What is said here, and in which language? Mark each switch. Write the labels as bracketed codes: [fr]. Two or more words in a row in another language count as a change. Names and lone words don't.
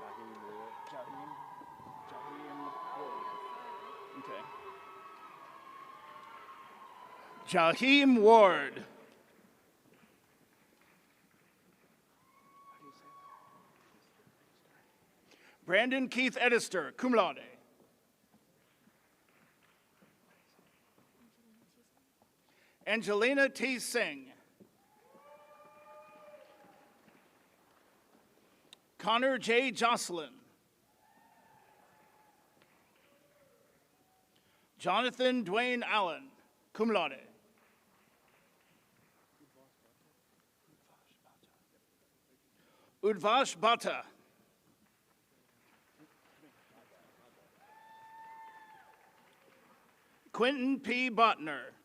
[en] Jaheim Ward. Brandon Keith Edister, [la] cum laude. [en] Angelina T. Singh. Connor J. Jocelyn. Jonathan Dwayne Allen, [la] cum laude. [en] Udvash Bhatta. Quentin P. Botner.